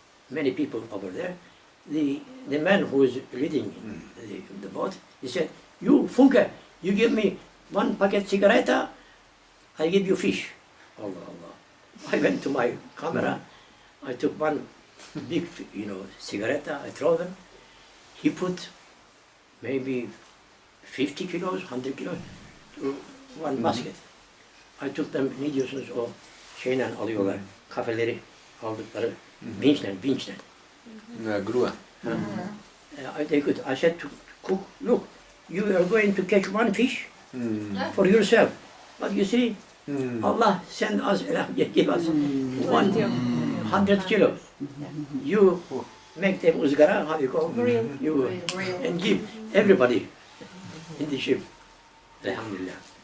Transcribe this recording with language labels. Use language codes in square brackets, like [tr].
[en] many people over there. The man who is leading the boat, he said, "You Funke, you give me one packet cigarette, I give you fish." Allah, Allah. I went to my camera, I took one big, cigarette, I throw them. He put maybe 50 kilos, 100 kilos to one basket. I took them, [tr] ne diyorsunuz o şeyle alıyorlar, kafeleri aldıkları, vinçle. [es] Una grúa. [en] I said to cook, look, you are going to catch one fish for yourself. But you see, Allah send us, give us 100 kilos. You make them uzgara, how you call it? You and give everybody in the ship. Alhamdulillah.